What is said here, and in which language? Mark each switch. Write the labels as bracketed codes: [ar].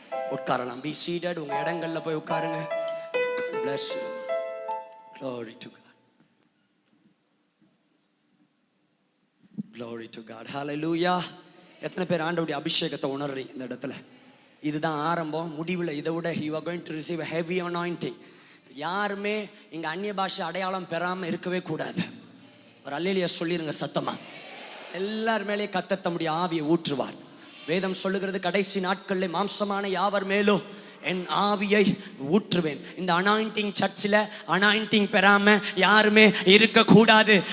[ta] உட்காரலாம். [en] be seated. [ta] உங்க இடங்கள்ல போய் உட்காருங்க. [en] God bless you. Glory to God. Glory to God. Hallelujah. [ta] எத்தனை பேர் ஆண்டவருடைய அபிஷேகத்தை உணர்றீங்க இந்த இடத்துல? இதுதான் ஆரம்பம். முடிவில் இதை விட [en] you are going to receive a heavy anointing. [ta] யாருமே இங்க அந்நிய பாஷை அடையாளம் பெறாம இருக்கவே கூடாது. ஒரு அல்லேலூயா சொல்லிருங்க சத்தமா. எல்லார் மேலேயும் கர்த்தர் தம்முடைய ஆவியை ஊற்றுவார். வேதம் சொல்லுகிறது, கடைசி நாட்களில் மாம்சமான யாவர் மேலும் என் ஆவியை ஊற்றுவேன். இந்த அனாயிண்டிங் சர்ச்சில் அனாயிண்டிங் பெறாம யாருமே இருக்கக்கூடாது.